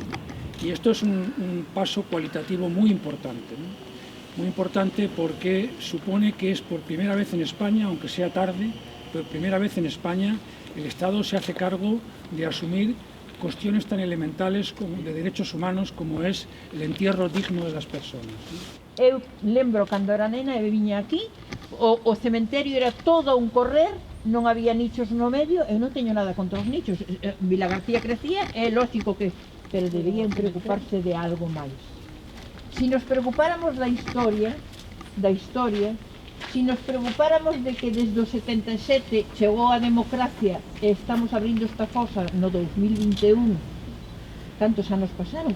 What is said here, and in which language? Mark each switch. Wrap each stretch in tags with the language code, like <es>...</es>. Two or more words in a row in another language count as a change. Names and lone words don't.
<es>Y esto es un paso cualitativo muy importante, ¿no? Muy importante porque supone que es por primera vez en España, aunque sea tarde, por primera vez en España el Estado se hace cargo de asumir cuestiones tan elementales como de derechos humanos como es el entierro digno de las personas, ¿no?</es> <gl>Eu lembro cando era nena e viña aquí, o cementerio era todo un correr, non había nichos no medio, eu non teño nada contra os nichos. Vilagarcía crecía, é lógico que, pero deberían preocuparse de algo máis. Si nos preocupáramos da historia, si nos preocupáramos de que desde o 77 chegou a democracia e estamos abrindo esta fosa no 2021, cantos anos pasaron?</gl>